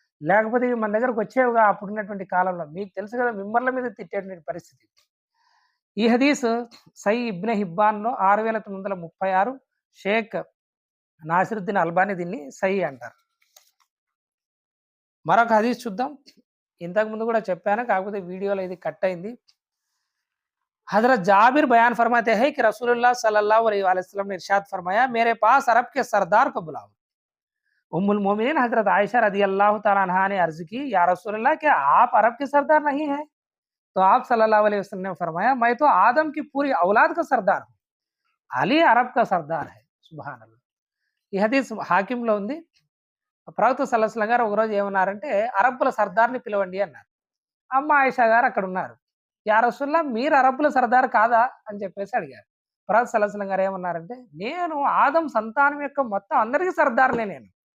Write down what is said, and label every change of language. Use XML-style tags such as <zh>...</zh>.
<te>లేకపోతే ఇవి మన దగ్గరకు వచ్చేవిగా అప్పుడున్నటువంటి కాలంలో. మీకు తెలుసు కదా, మిమ్మర్ల మీద తిట్టేటువంటి పరిస్థితి. ఈ హదీస్ సై ఇబ్నె హిబ్బాన్‌లో 6936, షేక్ నాసిరుద్దీన్ అల్బానీ దీన్ని సహీ అంటారు. మరొక హదీస్ చూద్దాం. ఇంతకు ముందు కూడా చెప్పాను, కాకపోతే వీడియోలో ఇది కట్ అయింది.</te> <hi>हज़रत जाबिर बयान फरमाते हैं कि रसूलुल्लाह सल्लल्लाहु अलैहि वसल्लम ने इरशाद फरमाया, मेरे पास अरब के सरदार को बुलाओ। उम्मुल मोमिनीन हज़रत आयशा रज़ी अल्लाह तआला अन्हा ने अर्ज़ की, या रसूलल्लाह, क्या आप अरब के सरदार नहीं हैं? तो आप सल्लल्लाहु अलैहि वसल्लम ने फरमाया, मैं तो आदम की पूरी औलाद का सरदार हूँ, अली अरब का सरदार है।</hi> <te>సుబ్హాన్ అల్లాహ్. ఈ హదీస్ హాకింలో ఉంది. ప్రవక్త సల్లల్లాహు అలైహి వసల్లం గారు ఒకరోజు ఏమన్నారంటే, అరబ్బుల సర్దార్ని పిలవండి అన్నారు. అమ్మ ఆయిషా గారు అక్కడ ఉన్నారు. యా రసూలుల్లా, మీరు అరబ్బుల సర్దార్ కాదా అని చెప్పేసి అడిగారు. ప్రవక్త సల్లల్లాహు అలైహి వసల్లం గారు ఏమన్నారంటే, నేను ఆదం సంతానం యొక్క మొత్తం అందరికీ సర్దార్నే నేను.</te>